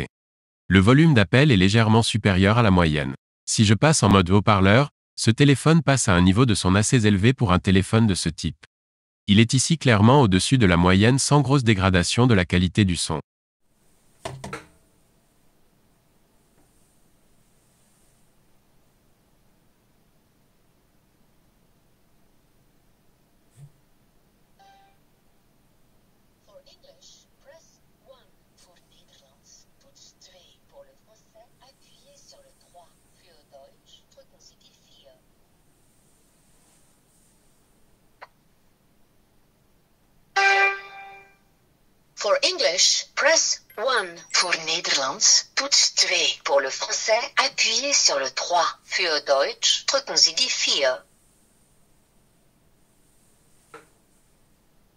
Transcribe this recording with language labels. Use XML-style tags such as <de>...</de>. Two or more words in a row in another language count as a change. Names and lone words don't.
<fr>Le volume d'appel est légèrement supérieur à la moyenne. Si je passe en mode haut-parleur, ce téléphone passe à un niveau de son assez élevé pour un téléphone de ce type. Il est ici clairement au-dessus de la moyenne sans grosse dégradation de la qualité du son.</fr> <en>For English, press 1.</en> <nl>Pour Nederlands, toets 2.</nl> <fr>Pour le français, appuyez sur le 3.</fr> <de>Für Deutsch, drücken Sie die 4.</de> <en>For English, press 1.</en> <nl>Pour Nederlands, toets 2.</nl> <fr>Pour le français, appuyez sur le 3.</fr> <de>Für Deutsch, drücken Sie die 4.</de>